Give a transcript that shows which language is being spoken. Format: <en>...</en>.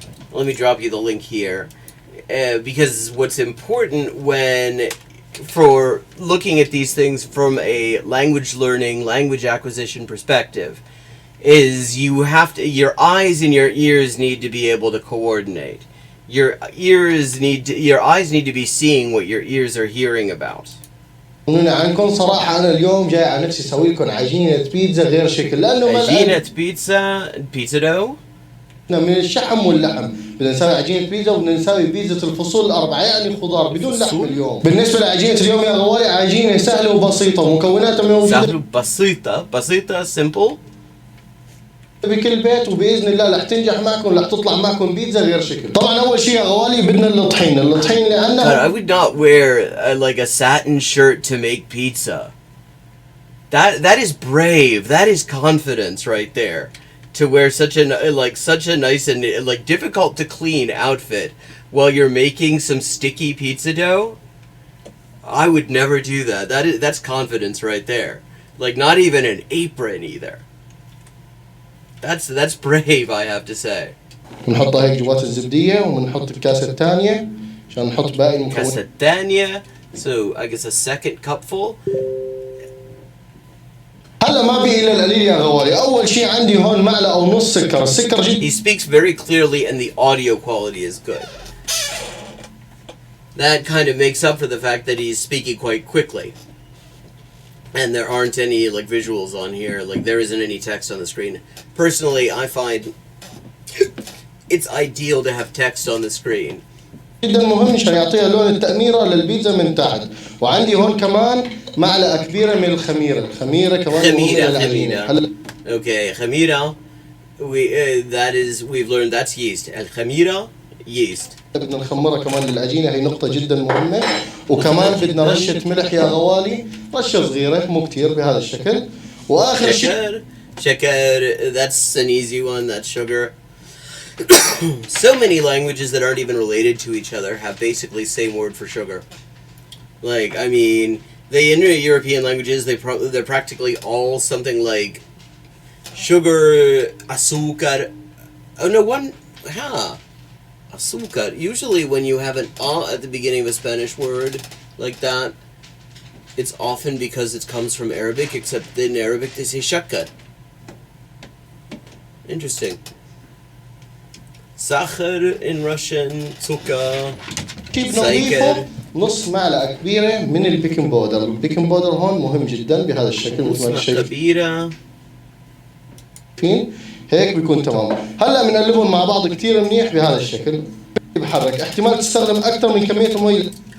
<en>Let me drop you the link here. Because what's important for looking at these things from a language learning, language acquisition perspective, is your eyes and your ears need to be able to coordinate. Your eyes need to be seeing what your ears are hearing about.</en> <ar>عنكم صراحة أنا اليوم جاي على نفسي أسوي لكم عجينة بيتزا غير شكل لأنه عجينة بيتزا دو من الشحم واللحم بدنا نسوي عجينة بيتزا وبدنا نسوي بيتزا الفصول الأربعة يعني خضار بدون لحم اليوم بالنسبة لعجينة اليوم يا غوالي عجينة سهلة وبسيطة مكوناتها موجودة سهلة بسيطة simple بكل بيت وبإذن الله رح تنجح معكم رح تطلع معكم بيتزا غير شكل طبعا أول شيء يا غوالي بدنا الطحين لأنه</ar> <en>I would not wear like a satin shirt to make pizza. That is brave. That is confidence right there. To wear such a nice and like difficult to clean outfit while you're making some sticky pizza dough. I would never do that. That's confidence right there. Like not even an apron either. That's brave, I have to say.</en> <ar>بنحطها هيك جوات الزبدية وبنحط الكاسة الثانية عشان نحط باقي المكونات. كاسة الثانية.</ar> <en>So I guess a second cupful.</en> <ar>هلا ما بقي إلا القليل يا غوالي. أول شيء عندي هون معلقة ونص سكر. السكر</ar> <en>He speaks very clearly and the audio quality is good. That kind of makes up for the fact that he's speaking quite quickly. And there aren't any like visuals on here, like there isn't any text on the screen. Personally, I find it's ideal to have text on the screen.</en> <ar>جدا مهم عشان يعطيها لون التأميرة للبيتزا من تحت. وعندي هون كمان معلقة كبيرة من الخميرة. الخميرة كمان خميرة. Okay, خميرة.</ar> <en>We've learned that's yeast. الخميرة yeast.</en> <ar>بدنا نخمرها كمان للعجينة هي نقطة جدا مهمة وكمان بدنا رشة ملح يا غوالي رشة صغيرة مو كتير بهذا الشكل وآخر شيء</ar> <en>شكر that's an easy one that's sugar. So many languages that aren't even related to each other have basically the same word for sugar. Like I mean the Indo-European languages they're practically all something like sugar, azúcar. Oh no one Azúcar. Usually when you have an at the beginning of a Spanish word like that, it's often because it comes from Arabic, except in Arabic they say shakkar. Interesting. Sakhar in Russian, zucker,</en> <ar>نضيفه نص معلقة كبيرة من البيكنج باودر. البيكنج باودر هون مهم جدا بهذا الشكل مثل ما شايفين. هيك بيكون تمام. هلا بنقلبهم مع بعض كتير منيح بهذا الشكل. بحرك احتمال تستخدم اكثر من كميه المي.</ar>